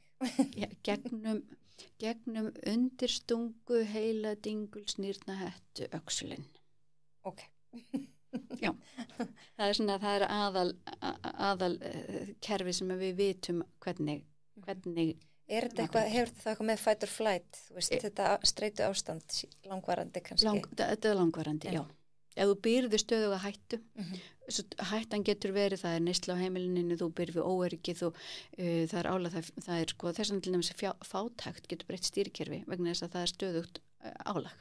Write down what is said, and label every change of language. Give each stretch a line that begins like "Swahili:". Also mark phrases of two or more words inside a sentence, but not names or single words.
Icelandic: Ja, gegnum undirstungu, heila, dingul, snýrna, hettu, öxulinn. Ok. Já, það er aðal kerfi sem við vitum hvernig. Er þetta eitthvað, hefur þetta eitthvað með
English: fight or flight?
Icelandic: Þetta streitu ástand langvarandi kannski? Þetta er langvarandi, já. Ef þú býrð við stöðuga hættu, hættan getur verið, það er neysla á heimilinu, þú býrð við óöryggi, það er álag, það er sko, þess vegna til dæmis fátækt getur breytt stýrikerfi vegna þess að það er stöðugt álag.